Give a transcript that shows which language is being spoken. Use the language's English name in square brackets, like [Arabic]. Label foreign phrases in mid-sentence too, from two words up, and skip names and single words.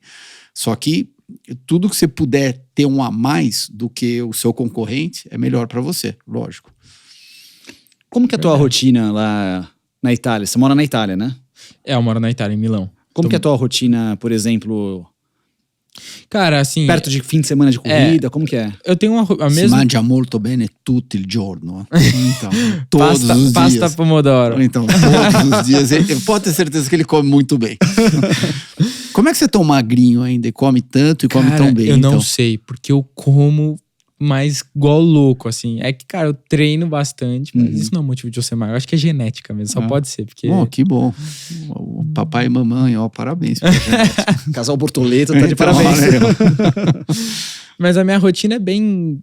[Portuguese] Só que tudo que você puder ter um a mais do que o seu concorrente é melhor para você, lógico. Como que é a tua rotina lá na Itália? Você mora na Itália, né? Eu moro na Itália, em Milão. Como que é a tua rotina, por exemplo... Cara, assim... Perto de fim de semana de corrida, como que é? Eu tenho a mesma... [Italian] Si mangia molto bene tutto il giorno. [Portuguese] Então, todos os dias. [Italian] Pasta pomodoro. [Portuguese] Então, todos os dias. Ele pode ter certeza que ele come muito bem. Como é que você é tão magrinho ainda e come tanto e come tão bem? Eu não sei, porque eu como mais igual louco, assim. É que, cara, eu treino bastante, mas isso não é motivo de eu ser magro. Eu acho que é genética mesmo, só pode ser. Porque... Que bom. O papai e mamãe, parabéns. Casal Bortoleto tá de parabéns. Mas a minha rotina é bem...